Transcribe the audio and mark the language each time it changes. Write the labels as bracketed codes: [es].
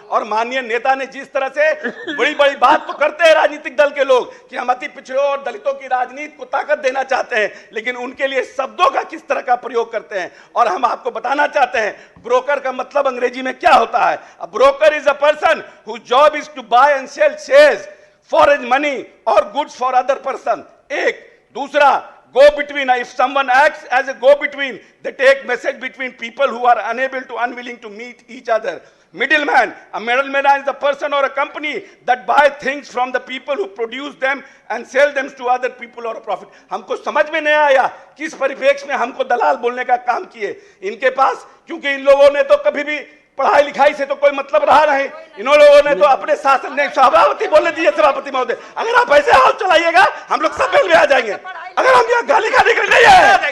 [hi] और माननीय नेता ने जिस तरह से बड़ी बड़ी बात तो करते हैं राजनीतिक दल के लोग कि हम अति पिछड़ों और दलितों की राजनीति को ताकत देना चाहते हैं, लेकिन उनके लिए शब्दों का किस तरह का प्रयोग करते हैं। और हम आपको बताना चाहते हैं ब्रोकर का मतलब अंग्रेजी में क्या होता है। [en] Broker is a person whose job is to buy and sell shares for his money और goods for other person. [hi] एक दूसरा, [en] go between, if someone acts as a go between, they take message between people who are unable to, unwilling to meet each other. Middleman, a middleman is a person or a company that buy things from the people who produce them and sell them to other people or a profit. [hi] हमको समझ में नहीं आया किस परिप्रेक्ष्य में हमको दलाल बोलने का काम किए। इनके पास, क्योंकि इन लोगों ने तो कभी भी पढ़ाई लिखाई से तो कोई मतलब रहा नहीं, इन लोगों ने तो अपने शासन ने। सभापति बोलने दीजिए सभापति महोदय, अगर आप ऐसे हाथ चलाइएगा हम लोग सब बेल में आ जाएंगे। अगर हम यहाँ गाली खाने के लिए नहीं आए,